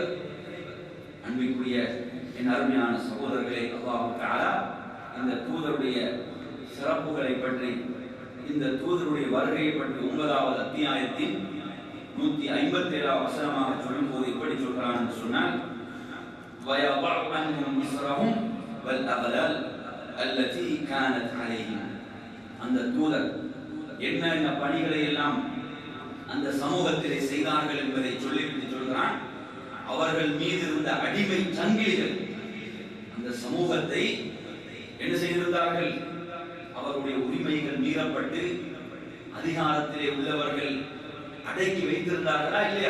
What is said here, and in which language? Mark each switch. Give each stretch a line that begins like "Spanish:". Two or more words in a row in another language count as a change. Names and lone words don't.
Tamil: அன்பிற்குரிய என் அருமையான சகோதரர்களே, அல்லாஹ் தஆலா இந்த தூதருடைய சிறப்புகளை பற்றி, இந்த தூதருடைய வருகையை பற்றி 9வது அத்தியாயத்தின் 157வது வசனமாக சொல்லும்போது எப்படி சொல்கிறான் என்று சொன்னால்,
Arabic: وَيَضَعُ عَنْهُمْ إِصْرَهُمْ وَالْأَغْلَالَ الَّتِي كَانَتْ عَلَيْهِمْ.
Tamil: அந்த தூதர் என்னென்ன பணிகளை எல்லாம் அந்த சமூகத்திலே செய்தார்கள் என்பதை சொல்லிவிட்டு சொல்கிறான், அவர்கள் மீது இருந்த அடிமை சங்கிலிகள் அந்த சமூகத்தை என்ன செய்திருந்தார்கள்? அவருடைய உரிமைகள் மீறப்பட்டு அதிகாரத்திலே உள்ளவர்கள் அடக்கி வைத்திருந்தார்களா இல்லையா?